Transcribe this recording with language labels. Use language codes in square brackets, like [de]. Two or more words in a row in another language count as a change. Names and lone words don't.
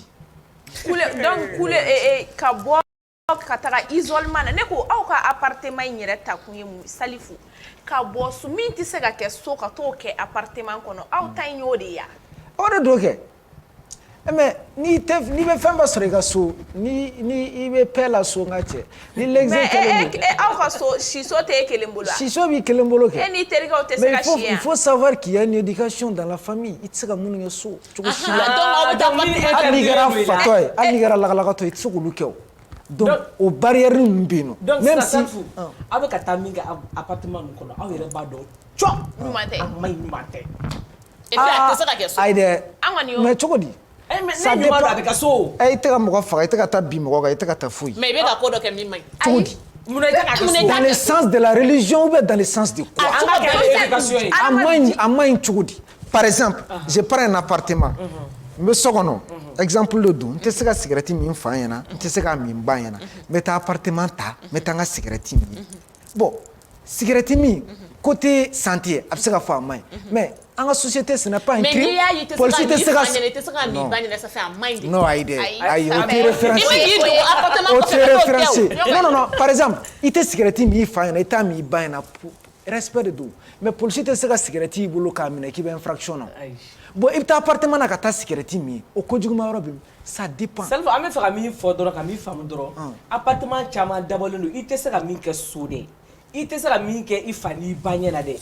[bm] donc kule ka bɔ ka taga isolement na ne ko aw ka appartement in yɛrɛ ta kun ye mun salifu ka bɔ so min tɛ se ka kɛ so ka t'o kɛ appartement kɔnɔ aw ta in y'o de ya o de do kɛ mais n'i bɛ fɛn bɛɛ sɔrɔ i ka so ni i bɛ paix la so n ka cɛ ni l'exemple kelen don mais aw ka so siso tɛ e kelen bolo siso b'i kelen bolo kɛ e ni terikɛw tɛ se ka si yan [fr] il faut savoir qu'il y a une éducation dans la famille [bm] i tɛ se ka minnu kɛ so cogo si la hali n'i kɛra fatɔ ye hali n'i kɛra lagalakatɔ ye i tɛ se k'olu kɛ o donc o barrière ninnu bɛ yen nɔ donc sisan aw bɛ ka taa min kɛ appartement ninnu kɔnɔ aw yɛrɛ b'a dɔn cɔ ɲuman tɛ a ma ɲi ɲuman tɛ et puis a tɛ se ka kɛ so ayi dɛ an kɔni y'o mais cogo di [fr] ça dépend [bm] a bɛ kɛ so i tɛ ka mɔgɔ faga i tɛ ka taa bin mɔgɔ kan i tɛ ka taa foyi mais i bɛ ka ko dɔ kɛ min man ɲi cogo di munna i tɛ ka kɛ so [fr] dans le sens de la religion ou bien dans le sens de quoi [bm] an ka kɛ éducation ye a ma ɲi cogo di [fr] par exemple je prends un appartement [bm] n bɛ so kɔnɔ exemple le don n tɛ se ka cigarette min fa ɲɛna n tɛ se ka min ba ɲɛna n bɛ taa appartement ta n bɛ taa n ka cigarette min bon cigarette min [fr] côté santé [bm] a bɛ se ka fɔ a man ɲi mais an ka [fr] société ce n'est pas un crime [bm] polisi tɛ se ka non ayi dɛ ayi o tɛ [fr] référencé non par exemple [bm] i tɛ cigarette min i fa ɲɛna i t'a min i ba ɲɛna respect de don mais polisi tɛ se ka cigarette i bolo k'a minɛ k'i bɛ infraction na bon i bɛ taa appartement na ka taa cigarette min o kojuguma yɔrɔ bɛ [fr] ça dépend [bm] Salifo an bɛ fɛ ka min fɔ dɔrɔn ka min faamu dɔrɔn appartement caman dabɔlen don i tɛ se ka min kɛ so dɛ i tɛ se ka min kɛ i fa n'i ba ɲɛna dɛ